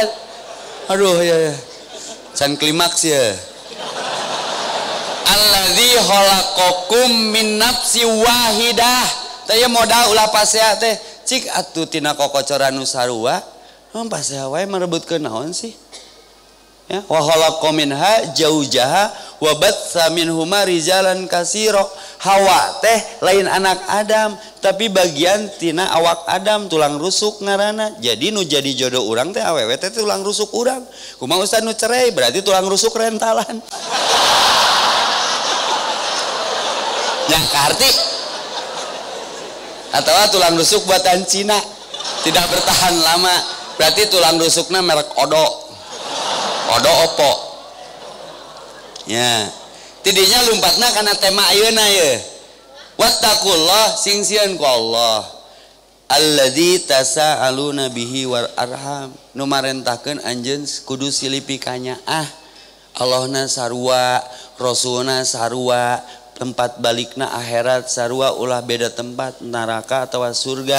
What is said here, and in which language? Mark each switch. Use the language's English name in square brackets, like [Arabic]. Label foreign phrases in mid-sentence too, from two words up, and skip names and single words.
[Sundanese] Aduh ya. Can klimaks ya. [Arabic] الذي خلقكم من نفس واحدة. [Sundanese] Teh modal ulah pasea teh cik atuh tina kokocoran nu sarua. Naon pasea wae merebutkeun naon sih? [Arabic] Ya, وخلق منها زوجها وبث منهما رجالا كثيرا. [Sundanese] Hawa teh lain anak Adam, tapi bagian tina awak Adam, tulang rusuk ngaranna. Jadi nu jadi jodoh urang teh awewe teh tulang rusuk urang. Kumaha ustaz nu cerai berarti tulang rusuk rentalan. [Indonesian] Ya karti atau tulang rusuk buatan Cina tidak bertahan lama, berarti tulang rusuknya merek Odo Oppo ya. [Sundanese] Tidinya lumpatna karena tema ayeuna ya wattaqullah sing sieun ku Allah [Arabic] الذي تساءلون به والأرحام [Sundanese] nu marentahkeun anjeun kudu silipi kanyaah Allahna sarua rasulna sarua tempat balikna akhirat sarua ulah beda tempat neraka atau surga.